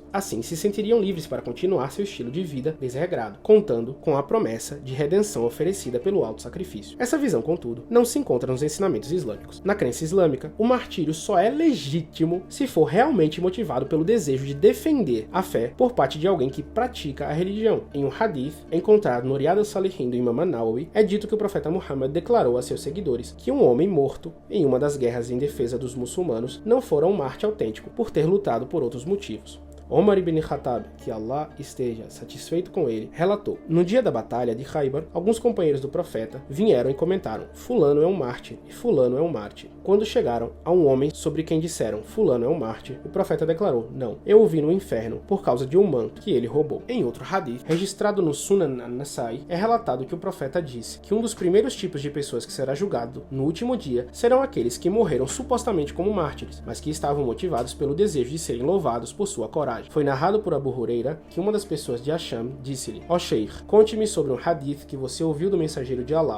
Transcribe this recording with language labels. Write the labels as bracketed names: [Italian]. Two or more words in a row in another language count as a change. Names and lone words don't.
[Portuguese] Assim, se sentiriam livres para continuar seu estilo de vida desregrado, contando com a promessa de redenção oferecida pelo alto sacrifício. Essa visão, contudo, não se encontra nos ensinamentos islâmicos. Na crença islâmica, o martírio só é legítimo se for realmente motivado pelo desejo de defender a fé por parte de alguém que pratica a religião. Em um hadith encontrado no Riyad al-Salihin do Imam an-Nawawi, é dito que o profeta Muhammad declarou a seus seguidores que um homem morto em uma das guerras em defesa dos muçulmanos não fora um mártir autêntico por ter lutado por outros motivos. Omar ibn Khattab, que Allah esteja satisfeito com ele, relatou: no dia da batalha de Khaybar, alguns companheiros do profeta vieram e comentaram: fulano é um mártir e fulano é um mártir. Quando chegaram a um homem sobre quem disseram: fulano é um mártir, o profeta declarou: não, eu o vi no inferno por causa de um manto que ele roubou. Em outro hadith, registrado no Sunan an-Nasai, é relatado que o profeta disse que um dos primeiros tipos de pessoas que será julgado no último dia serão aqueles que morreram supostamente como mártires, mas que estavam motivados pelo desejo de serem louvados por sua coragem. Foi narrado por Abu Huraira que uma das pessoas de Asham disse-lhe: ó Sheikh, conte-me sobre um hadith que você ouviu do mensageiro de Allah.